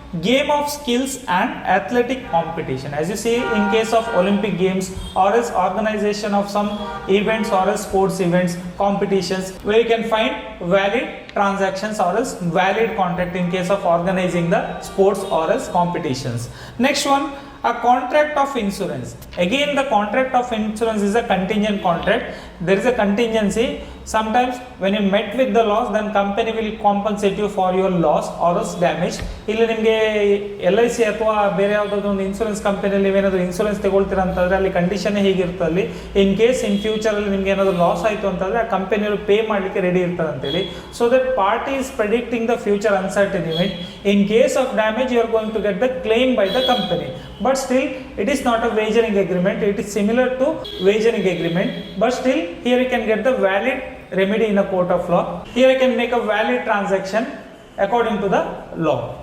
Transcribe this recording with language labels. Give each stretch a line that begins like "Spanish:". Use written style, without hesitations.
English: game of skills and athletic competition. As you see, in case of Olympic Games or else organization of some events or else sports events, competitions, where you can find valid transactions or else valid contract in case of organizing the sports or else competitions. Next one, a contract of insurance. Again, the contract of insurance is a contingent contract. There is a contingency. Sometimes when you met with the loss, then company will compensate you for your loss or else damage.
Kannada: ಇಲ್ಲಿ ನಿಮಗೆ LIC ಅಥವಾ ಬೇರೆ ಯಾವುದಾದ್ರು ಒಂದು insurance ಕಂಪನಿಯಲ್ಲಿ ನೀವೇನಾದರೂ insurance ತಗೊಳ್ತೀರಾ ಅಂತಂದರೆ ಅಲ್ಲಿ ಕಂಡೀಷನ್ ಹೇಗಿರ್ತದೆ,
English: in case in
Kannada: ಫ್ಯೂಚರಲ್ಲಿ ನಿಮ್ಗೆ ಏನಾದರೂ ಲಾಸ್ ಆಯಿತು ಅಂತಂದರೆ ಆ ಕಂಪನಿಯವರು ಪೇ ಮಾಡಲಿಕ್ಕೆ ರೆಡಿ ಇರ್ತಾರೆ ಅಂತೇಳಿ.
English: So that party is predicting the future uncertain event. In case of damage, you are going to get the claim by the company. But still, it is not a wagering agreement. It is similar to wagering agreement. But still, here you can get the valid remedy in a court of law. Here you can make a valid transaction according to the law.